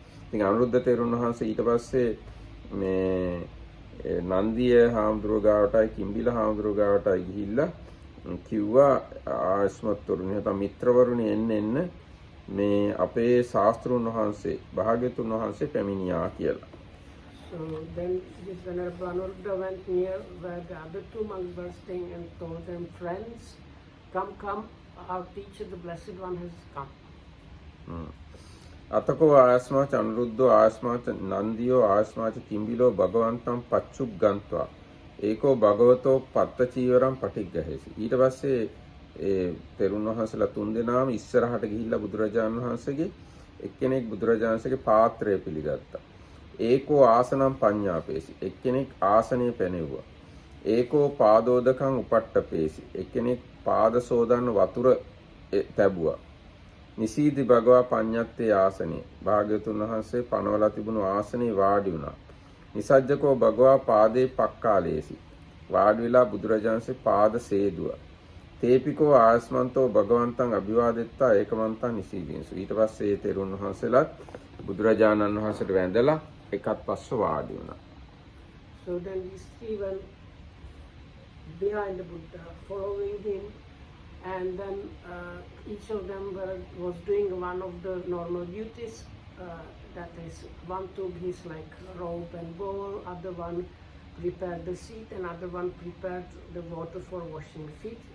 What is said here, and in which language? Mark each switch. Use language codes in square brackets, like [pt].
[si] ඉතින් අනුරුද්ධ තෙරුන් වහන්සේ ඊට පස්සේ මේ නන්දිය හාමුදුරුවෝ ගාවටයි කිම්බිල හාමුදුරුවෝ ගාවටයි ගිහිල්ලා කිව්වා ආයස්මත්තුරුනි නැත්නම් මිත්‍රවරුනි එන්න මේ අපේ ශාස්ත්‍රුන් වහන්සේ භාග්‍යතුන් වහන්සේ පැමිණියා කියලා. [en] So then this Venerable Anuruddha went near where the other two monks were staying and told them, friends, come, our teacher, the Blessed One, has come. [pi] අතකෝ ආයස්මාච අනුරුද්ධෝ ආයස්මාච නන්දියෝ ආයස්මාච කිම්බිලෝ භගවන්තං පච්චුග්ගන්්වා ඒකෝ භගවතෝ පත්ත චීවරම් පටිග්ගහේසි. [si] ඊට පස්සේ ඒ තෙරුන් වහන්සේලා තුන්දෙනාම ඉස්සරහට ගිහිල්ලා බුදුරජාණන් වහන්සේගේ එක්කෙනෙක් බුදුරජාණන්සේගේ පාත්‍රය පිළිගත්තා. [pi] ඒකෝ ආසනම් පඤ්ඤාපේසි. [si] එක්කෙනෙක් ආසනය පැනෙව්වා. [pi] ඒකෝ පාදෝදකං උපට්ඨපේසි. [si] එක්කෙනෙක් පාද සෝදන්න වතුර තැබුවා. [pi] නිසීදි භගවා පඤ්ඤත්තේ ආසනේ. [si] භාග්‍යවතුන් වහන්සේ පනවලා තිබුණු ආසනේ වාඩි වුණා. [pi] නිසජ්ජකෝ භගවා පාදේ පක්කාලේසි. [si] වාඩි වෙලා බුදුරජාණන්සේ පාද සේදුවා. [pi] තේපිකෝ ආයස්මන්තෝ භගවන්තං අභිවාදෙත්තා ඒකමන්තං නිසීදීන්සු. [si] ඊට පස්සේ තෙරුන් වහන්සේලාත් බුදුරජාණන් වහන්සේට වැඳලා එකත් පස්ස වාඩි වුණා. [en] So then these three went behind the Buddha, following him, and then each of them was doing one of the normal duties. That is, one took his like robe and bowl, other one prepared the seat, and other one prepared the water for washing feet.